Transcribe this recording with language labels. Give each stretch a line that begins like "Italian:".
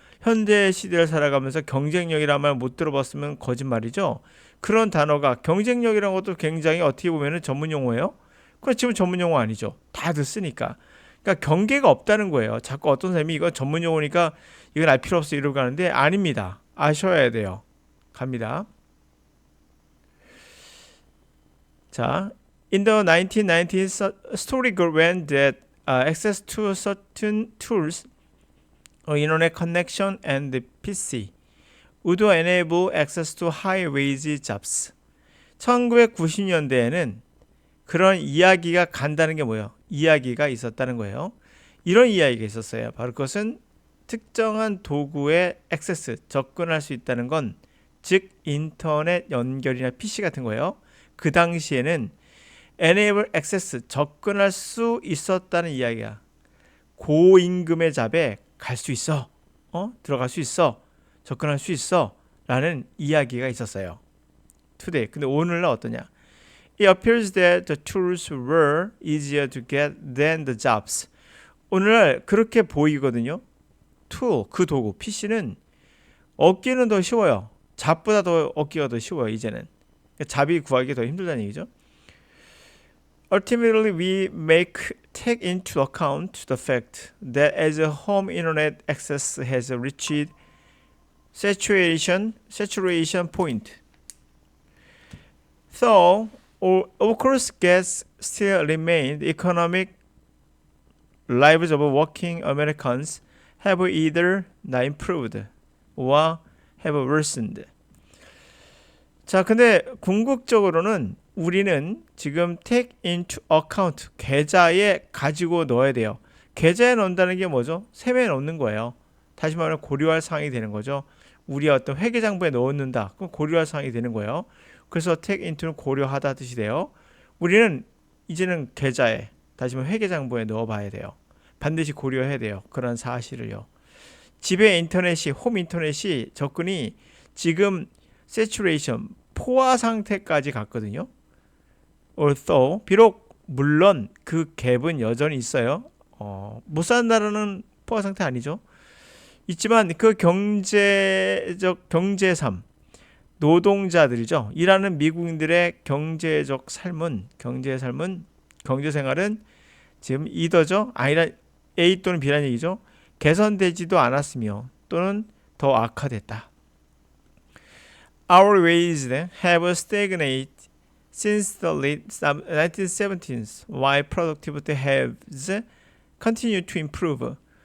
Korean: 현대 시대를 살아가면서 경쟁력이라는 말 못 들어봤으면 거짓말이죠. 그런 단어가 경쟁력이라는 것도 굉장히 어떻게 보면 전문 용어예요. 그건 지금 전문 용어 아니죠. 다들 쓰니까. 그러니까 경계가 없다는 거예요. 자꾸 어떤 사람이 이거 전문 용어니까 이건 알 필요 없어 이러고 하는데 아닙니다. 아셔야 돼요. 갑니다.
English: 자, in the 1990s, story went that access to certain tools, internet connection, and the PC would enable access to high-wage jobs.
Korean: 1990년대에는 그런 이야기가 간다는 게 뭐예요? 이야기가 있었다는 거예요. 이런 이야기가 있었어요. 바로 그것은 특정한 도구에 액세스, 접근할 수 있다는 건 즉 인터넷 연결이나 PC 같은 거예요. 그 당시에는
English: enable access,
Korean: 접근할 수 있었다는 이야기야. 고임금의 잡에 갈 수 있어. 들어갈 수 있어. 접근할 수 있어. 라는 이야기가 있었어요. today. 근데 오늘날 어떠냐?
English: It appears that the tools were easier to get than the jobs.
Korean: 오늘날 그렇게 보이거든요. tool, 그 도구, PC는 얻기는 더 쉬워요. 잡보다 더 얻기가 더 쉬워요. 이제는. 잡이 구하기 더 힘들다는 얘기죠.
English: Ultimately, we take into account the fact that as a home internet access has reached saturation point. So, of course, gaps still remain. The economic lives of working Americans have either not improved or have worsened.
Korean: 자, 근데 궁극적으로는 우리는 지금
English: take into account
Korean: 계좌에 가지고 넣어야 돼요. 계좌에 넣는다는 게 뭐죠? 세매에 넣는 거예요. 다시 말하면 고려할 사항이 되는 거죠. 우리 어떤 회계장부에 넣는다. 그럼 고려할 사항이 되는 거예요. 그래서 take into는 고려하다 뜻이 돼요. 우리는 이제는 계좌에 다시 말하면 회계장부에 넣어봐야 돼요. 반드시 고려해야 돼요. 그런 사실을요. 집에 인터넷이 홈 인터넷이 접근이 지금 saturation 포화 상태까지 갔거든요. Although 비록 물론 그 갭은 여전히 있어요. 못 사는 나라는 포화 상태 아니죠. 있지만 그 경제적 경제삶 노동자들이죠. 일하는 미국인들의 경제적 삶은 경제생활은 지금 이더죠. 아니라 A 또는 B라는 얘기죠. 개선되지도 않았으며 또는 더 악화됐다.
English: Our wages have stagnated since the late 1970s, while productivity has continued to improve.